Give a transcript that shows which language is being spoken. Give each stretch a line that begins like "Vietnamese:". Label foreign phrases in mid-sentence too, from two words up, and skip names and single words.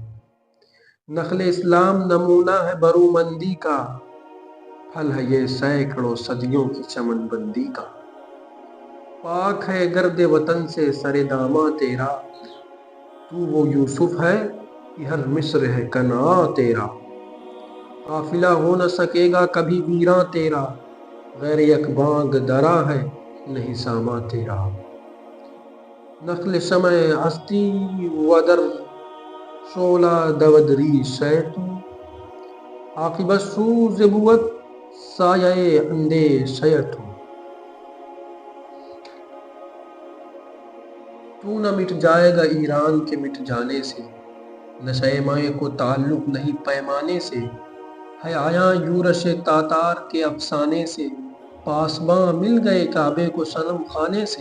Urdu: نخل اسلام نمونہ ہے برومندی کا، پھل ہے یہ سینکڑوں صدیوں کی چمن بندی کا۔ پاک ہے گرد وطن سے سر داماں تیرا، تو وہ یوسف ہے کہ ہر مصر ہے کنعاں تیرا۔ قافلہ ہو نہ سکے گا کبھی ویراں تیرا، غیر یک بانگ درا ہے نہیں ساماں تیرا۔
Persian: نخل شمع ہستی و در شعلہ دود ریش
Urdu: ہے تو،
Persian: عاقبت سوز بود سایہ اندیش
Urdu: ہے تو۔ تو نہ مٹ جائے گا ایران کے مٹ جانے سے، نشہ مائے کو تعلق نہیں پیمانے سے۔ ہے آیاں یورش تاتار کے افسانے سے، پاسباں مل گئے کعبے کو صنم خانے سے۔